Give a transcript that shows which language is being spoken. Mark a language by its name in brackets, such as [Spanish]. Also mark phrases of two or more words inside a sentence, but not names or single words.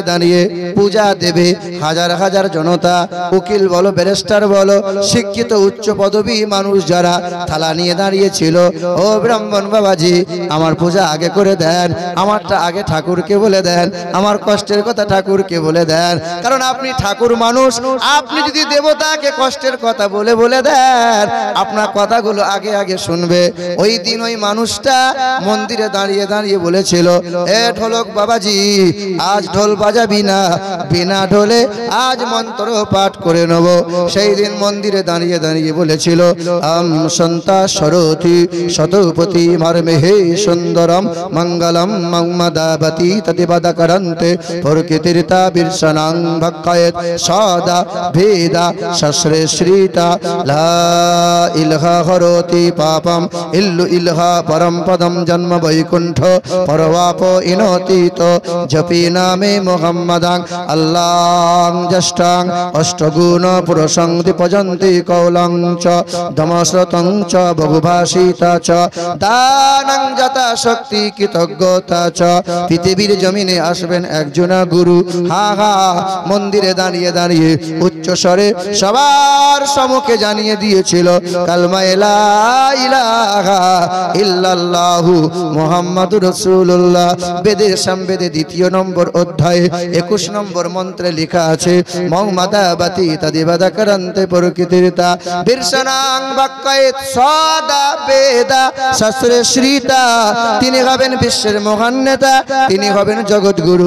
[Bangla] দাঁড়িয়ে পূজা দেবে হাজার হাজার জনতা, উকিল বলো, ব্যারিস্টার বলো, শিক্ষিত উচ্চ পদবী মানুষ যারা থালা নিয়ে দাঁড়িয়েছিল, ও ব্রাহ্মণ বাবাজি আমার পূজা আগে করে দেন, আমারটা আগে ঠাকুরকে বলে দেন, আমার কষ্টের কথা ঠাকুরকে বলে দেন, কারণ আপনি ঠাকুর মানুষ, আপনি যদি দেবতাকে কষ্টের কথা বলে বলে দেন, আপনার কথাগুলো আগে আগে শুনবে। ওই দিন ওই মানুষটা মন্দিরে দাঁড়িয়ে দাঁড়িয়ে বলেছিল, এ ঢোলক বাবাজি আজ ঢোল বাজাবি না, বিনা ঢোলে আজ মন্ত্র পাঠ করে নেব। সেই দিন মন্দিরে দাঁড়িয়ে দাঁড়িয়ে বলেছিল, [Sanskrit] সন্তা সরতি শতপতি মর্মেহে সুন্দরম মঙ্গলম মম্মদাবতি তদিবদকরন্তে প্রকৃতির্তা বিরসনাং ভক্কায়েত সদা ভেদা শস্ত্রে শ্রীতা লা ইলহা হরতি পাপম ইল্লু ইলহা পরম পদম জন্ম বৈকুণ্ঠ পরবাপ ইনতীত জপি নামে মুহাম্মাদাং আল্লাহং জষ্টাং অষ্টগুণ পুরুষং দীপজন্তি কৌলং চ দমশ্রতং চ বহুভাষিতা চ দানং যথা শক্তি কৃতজ্ঞতা চ। [Bangla] পৃথিবীর জমিনে আসবেন একজন গুরু, হা হা মন্দিরে দাঁড়িয়ে দাঁড়িয়ে উচ্চ স্বরে সবার সম্মুখে জানিয়ে দিয়েছিল, কালমা [Arabic] لا إله إلا الله محمد رسول الله. [Bangla] বেদের সামবেদে 2 নম্বর অধ্যায়ে 21 নম্বর মন্ত্রে লেখা আছে, [Sanskrit] মৌমাদাবাতি তদিবদকরন্তে প্রকৃতির্তা বিরসনাং ভক্কায়েত সদা বেদা শাস্ত্রে শ্রীতা। [Bangla] তিনি হবেন বিশ্বের মহান নেতা, তিনি হবেন জগৎগুরু।